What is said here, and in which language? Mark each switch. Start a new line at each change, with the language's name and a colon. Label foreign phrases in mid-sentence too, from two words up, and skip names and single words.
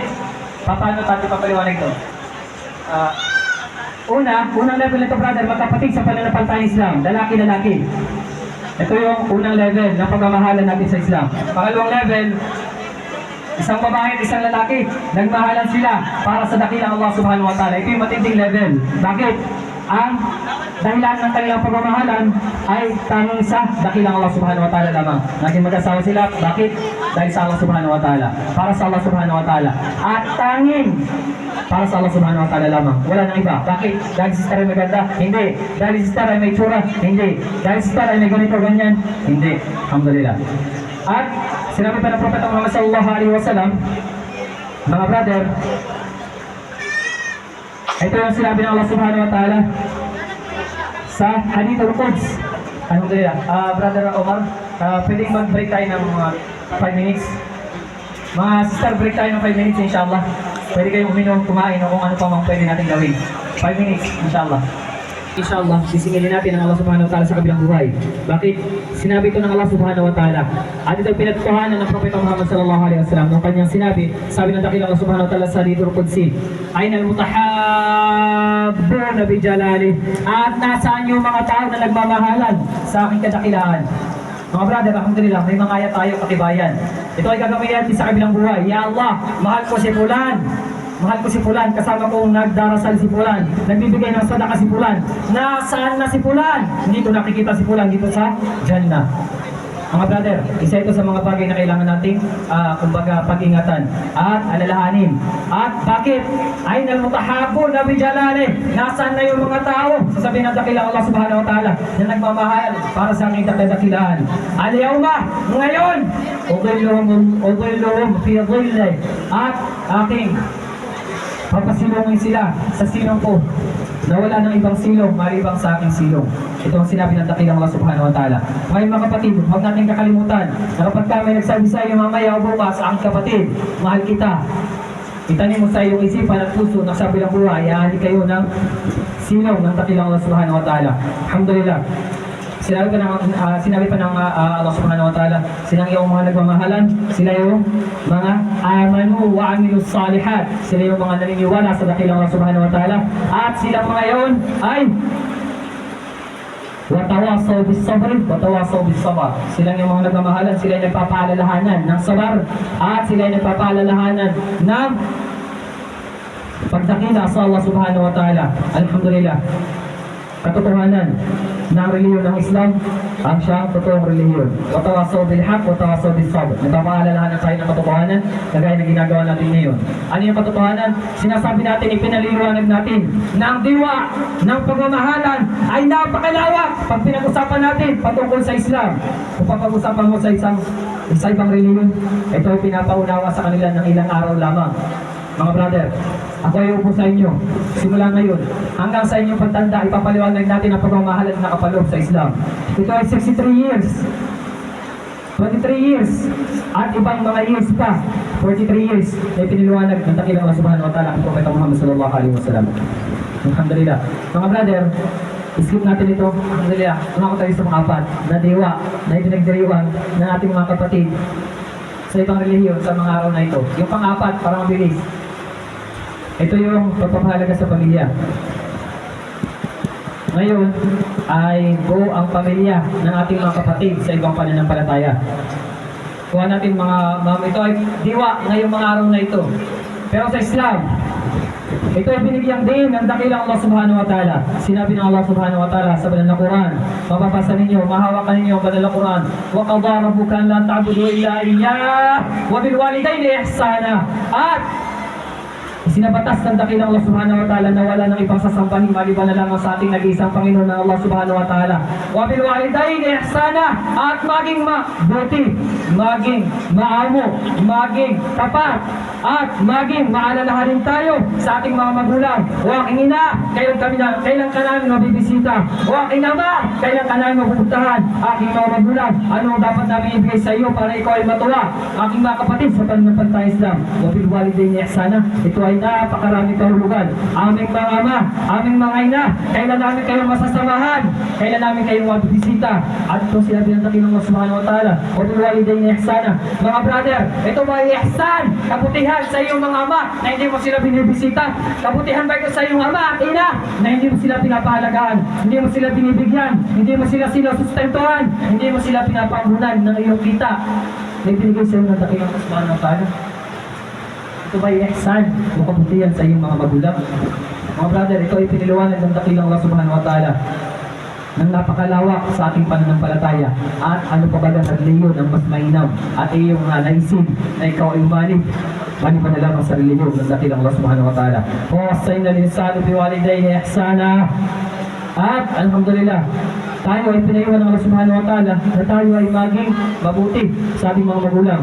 Filipino: Paano tayo papaliwanag ito? Unang level nito, brother, magkapatid sa pananampalatayang Islam. Lalaki-lalaki. Ito yung unang level ng pagmamahalan natin sa Islam. Pangalawang level, isang babae at isang lalaki, nagmahalan sila para sa dakilang Allah
Arabic: سبحانه وتعالى.
Filipino: Ito yung matinding level. Bakit? Ang dahilan ng kanilang pagmamahalan ay tanging sa dakilang Allah
Arabic: سبحانه وتعالى
Filipino: lamang. Naging mag-asawa sila. Bakit? Dahil sa Allah
Arabic: سبحانه وتعالى.
Filipino: Para sa Allah
Arabic: سبحانه وتعالى.
Filipino: At tanging para sa Allah
Arabic: سبحانه وتعالى
Filipino: lamang. Wala nang iba. Bakit? Dahil si sister ay maganda? Hindi. Dahil si sister ay may tsura? Hindi. Dahil si sister ay may ganito, ganyan? Hindi. Alhamdulillah. At sinabi pa ng Propeta Muhammad
Arabic: صلى الله عليه وسلم,
Filipino: mga brother, ito yung sinabi ng Allah
Arabic: سبحانه وتعالى
Filipino: sa
Arabic: حديث القدس.
Filipino: Alhamdulillah. Brother Omar, pwedeng mag-break tayo ng mga 5 minutes. Mga sister, break tayo ng 5 minutes inshallah. Pwede kayong uminom, kumain o kung ano pa mang pwede natin gawin. 5 minutes inshallah. Inshallah, sisingilin natin ang Allah
Arabic: سبحانه وتعالى
Filipino: sa kabilang buhay. Bakit? Sinabi ito ng Allah
Arabic: سبحانه وتعالى.
Filipino: At ito pinagtuhanan ng Propeta Muhammad
Arabic: صلى الله عليه وسلم
Filipino: nung kanyang sinabi, sabi ng dakilang Allah
Arabic: سبحانه وتعالى
Filipino: sa
Arabic: حديث القدسي، أين المتحابون بجلالي.
Filipino: At nasaan yung mga tao na nagmamahalan sa aking kadakilaan? Mga brother, alhamdulillah, may mga ayat tayo katibayan. Ito ay gagawin natin sa kabilang buhay.
Arabic: يا الله,
Filipino: mahal ko si Fulan. Mahal ko si Fulan, kasama kong nagdarasal si Fulan, nagbibigay ng sadaka si Fulan. Nasaan na si Fulan? Hindi ko nakikita si Fulan dito sa Jannah. Mga brother, isa ito sa mga bagay na kailangan nating kumbaga pag-ingatan at alalahanin. At bakit?
Arabic: أين المتحابون بجلالي.
Filipino: Nasaan na yung mga tao? Sasabihin ng dakilang Allah
Arabic: سبحانه وتعالى
Filipino: na nagmamahal para sa aking dakilaan.
Arabic: اليوم, ngayon, أظلهم في ظلي.
Filipino: At aking papasilongin sila sa silong ko na wala ng ibang silong, malibang sa aking silong. Ito ang sinabi ng dakilang Allah
Arabic: سبحانه وتعالى.
Filipino: Ngayon mga kapatid, huwag natin kakalimutan na kapag kami nagsabi sa iyo mamaya o bukas, aking kapatid, mahal kita. Itanim mo sa iyong isipan at puso na sa bilang buhay, ihali kayo ng silong ng dakilang Allah
Arabic: سبحانه وتعالى.
Filipino: Alhamdulillah. Sinabi pa ng Allah
Arabic: سبحانه وتعالى,
Filipino: silang yung mga nagmamahalan, sila yung mga
Arabic: آمنوا وعملوا الصالحات,
Filipino: sila yung mga naniniwala sa dakilang Allah
Arabic: سبحانه وتعالى,
Filipino: at silang mga yun ay
Arabic: وتواصوا بالصبر، وتواصوا بالصبر.
Filipino: Silang yung mga nagmamahalan, sila yung nagpapaalalahanan ng sabar, at sila yung nagpapaalalahanan ng pagdakila sa Allah
Arabic: سبحانه وتعالى.
Filipino: Alhamdulillah. Katotohanan ng reliyon ng Islam ang siyang totoong reliyon.
Arabic: وتواصوا بالحق، وتواصوا بالصبر.
Filipino: Nagpapaalalahanan tayo ng katotohanan kagaya ng ginagawa natin ngayon. Ano yung katotohanan? Sinasabi natin, ipinaliliwanag natin na ang diwa ng pagmamahalan ay napakalawak. Pag pinag-usapan natin patungkol sa Islam, kung papag-usapan mo sa ibang reliyon, ito ay pinapaunawa sa kanila ng ilang araw lamang. Mga brother, ako ay upo sa inyo. Simula ngayon, hanggang sa inyong pagtanda, ipapaliwanag natin ang pagmamahalan na nakapaloob sa Islam. Ito ay 63 years, 23 years, at ibang mga years pa 43 years na ipiniliwanag ng dakilang Allah
Arabic: سبحانه وتعالى
Filipino: ang Propeta Muhammad
Arabic: صلى الله عليه وسلم.
Filipino: Alhamdulillah. Mga brother, skip natin ito. Alhamdulillah. Umako tayo sa mga apat na dewa na ipinagdiriwang ng ating mga kapatid sa ibang relihiyon sa mga araw na ito. Yung pang-apat, parang mabilis. Ito yung pagpapahalaga sa pamilya. Ngayon ay buo ang pamilya ng ating mga kapatid sa ibang pananampalataya. Kuha natin ito ay diwa ngayong mga araw na ito. Pero sa Islam, ito ay binigyan din ng dakilang Allah
Arabic: سبحانه وتعالى.
Filipino: Sinabi ng Allah
Arabic: سبحانه وتعالى
Filipino: sa banal na Quran, mapapasa ninyo, mahawakan ninyo ang banal na Quran,
Arabic: وقضى ربك ألا تعبدوا إلا إياه وبالوالدين إحسانا.
Filipino: At sinabatas ng dakilang Allah
Arabic: سبحانه وتعالى
Filipino: na wala nang ibang sasampahin maliban na lamang sa ating nag-iisang Panginoon na Allah subhanahu wa ta'ala.
Arabic: وبالوالدين إحسانا,
Filipino: at maging mabuti, maging maamo, maging tapat, at maging maalalahanin tayo sa ating mga magulang. O aking ina, kailan ka namin mabibisita? O aking ama, kailan ka namin mapupuntahan? Aking mga magulang, ano dapat namin ibigay sa iyo para ikaw ay matuwa? Aking mga kapatid sa pananampalatayang Islam,
Arabic: وبالوالدين إحسانا,
Filipino: ito ay napakarami kahulugan. Aming mga ama, aming mga ina, kailan namin kayong masasamahan? Kailan namin kayong mabibisita? At ito sinabi ng dakilang Allah
Arabic: سبحانه وتعالى, وبالوالدين إحسانا.
Filipino: Mga brother, ito ba ay ihsan? Kabutihan sa iyong mga ama na hindi mo sila binibisita? Kabutihan ba ito sa iyong ama at ina na hindi mo sila pinapahalagaan, hindi mo sila binibigyan, hindi mo sila sinusustentuhan, hindi mo sila pinapangunan ng iyong kita na ibinigay sa iyo ng dakilang Allah
Arabic: سبحانه وتعالى?
Filipino: Ito ba ay ihsan o kabutihan sa iyong mga magulang? Mga brother, ito ay piniliwanag ng dakilang Allah
Arabic: سبحانه وتعالى
Filipino: ng napakalawak sa ating pananampalataya. At ano pa ba ang reliyon ng mas mainam at iyong naisin na ikaw ay umalig mani pa na lamang sa reliyon ng dakilang Allah
Arabic: سبحانه وتعالى. ووصينا الإنسان بوالديه إحسانا.
Filipino: At alhamdulillah, tayo ay pinayuhan ng Allah
Arabic: سبحانه وتعالى
Filipino: na tayo ay maging mabuti sa ating mga magulang.